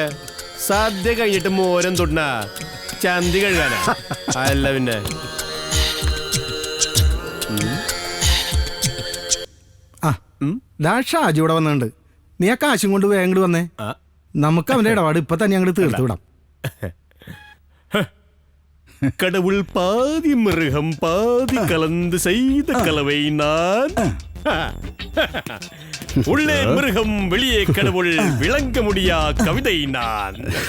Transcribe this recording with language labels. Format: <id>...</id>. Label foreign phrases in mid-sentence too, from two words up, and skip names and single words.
<ml>സദ്യ കഴിഞ്ഞിട്ട് മോരം തൊണ്ണ ചന്തി കഴുകാനാ? അല്ല പിന്നെ. ഷാജി ഇവിടെ വന്നിട്ടുണ്ട്. നീ ആ കാശും കൊണ്ട് വേഗം ഇങ്ങോട്ട് വന്നേ. നമുക്ക് അവന്റെ ഇടപാട് ഇപ്പൊ തന്നെ അങ്ങോട്ട് തീർത്തു വിടാം.</ml> <ta>கடவுள் பாதி மிருகம் பாதி கலந்து செய்த கலவை நான். உள்ளே மிருகம் வெளியே கடவுள் விளங்க முடியா கவிதை நான்.</ta>